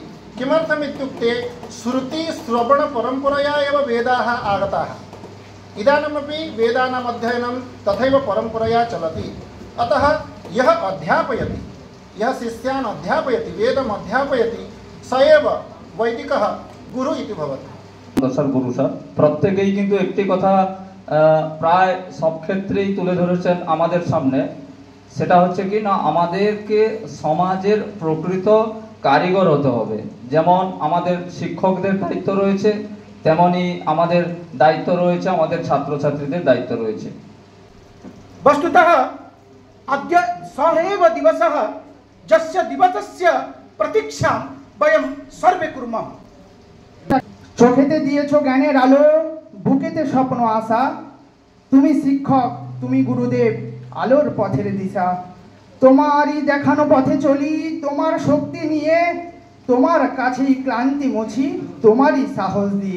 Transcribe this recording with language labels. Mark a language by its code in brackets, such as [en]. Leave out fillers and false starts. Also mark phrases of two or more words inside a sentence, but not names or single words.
[sa] किमर्थम् इत्युक्ते श्रुति श्रवण परंपरया एव वेदाः आगताः। इदानीमपि वेदानाम् अध्ययनं तथैव परंपरया चलति। अतः यः अध्यापयति, यः शिष्यान् अध्यापयति, वेदम् अध्यापयति, स एव वैदिकः गुरु इति भवति। [bn] दशर गुरु सर प्रत्येकेই কিন্তু একটি কথা প্রায় সব ক্ষেত্রেই তুলে ধরেছেন আমাদের সামনে, সেটা হচ্ছে কি না আমাদেরকে সমাজের প্রকৃত কারিগর হতে হবে। যেমন আমাদের শিক্ষকদের দায়িত্ব রয়েছে, তেমনি আমাদের দায়িত্ব রয়েছে, আমাদের ছাত্রছাত্রীদের দায়িত্ব রয়েছে। [sa] वस्तुतः अद्य सः एव दिवसः यस्य दिवसस्य प्रतीक्षां वयं सर्वे कुर्मः। [bn] চোখেতে দিয়েছো জ্ঞানের আলো, বুকেতে স্বপ্ন আশা, তুমি শিক্ষক, তুমি গুরুদেব, আলোর পথের দিশা। তোমারই দেখানো পথে চলি, তোমার শক্তি নিয়ে, তোমার কাছেই ক্লান্তি মুছি, তোমারই সাহস দিয়ে।